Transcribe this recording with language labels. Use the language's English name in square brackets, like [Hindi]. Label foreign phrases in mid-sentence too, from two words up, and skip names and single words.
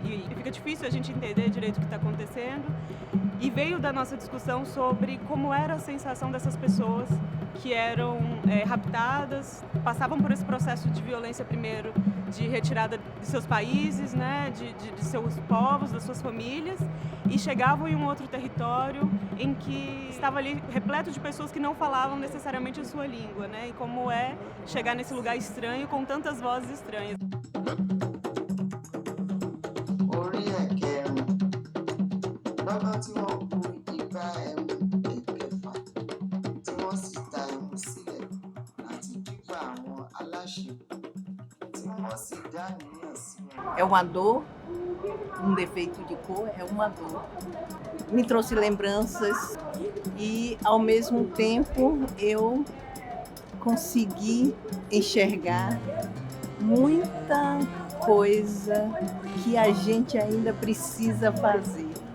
[Portuguese] E fica difícil a gente entender direito o que está acontecendo. E veio da nossa discussão sobre como era a sensação dessas pessoas que eram raptadas, passavam por esse processo de violência primeiro, de retirada de seus países, né, de seus povos, das suas famílias, e chegavam em um outro território em que estava ali repleto de pessoas que não falavam necessariamente a sua língua, né, e como é chegar nesse lugar estranho com tantas vozes estranhas. [Yoruba] Orí ẹ̀kẹrin lọ́gán tí wọ́n bu igbá ẹmu ẹ̀kẹfà tí wọ́n sì ta ẹmu sílẹ̀ láti dígbà àwọn aláṣẹ tí wọ́n sì dá níyàn sí wọn. [Portuguese] É uma dor, um defeito de cor, é uma dor. Me trouxe lembranças e, ao mesmo tempo, eu consegui enxergar muita coisa que a gente ainda precisa fazer.